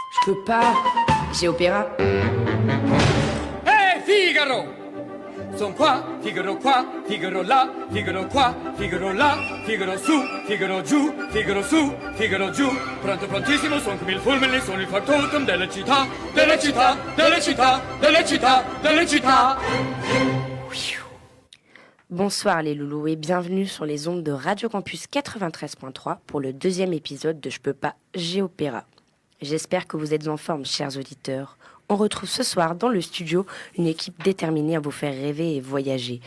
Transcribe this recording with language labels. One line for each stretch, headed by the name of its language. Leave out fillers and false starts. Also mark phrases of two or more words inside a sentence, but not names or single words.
French: peux pas. J'ai opéra.
Italian: Hey Figaro! Son qua, Figaro là, Figaro qua, Figaro là, Figaro su, Figaro giù, Figaro su, Figaro giù. Pronto prontissimo, son come il fulmine, sono il factotum delle città, delle città, delle città, delle città, delle città.
French: Bonsoir les loulous et bienvenue sur les ondes de Radio Campus 93.3 pour le deuxième épisode de Je peux pas, j'ai opéra. J'espère que vous êtes en forme, chers auditeurs. On retrouve ce soir dans le studio une équipe déterminée à vous faire rêver et voyager.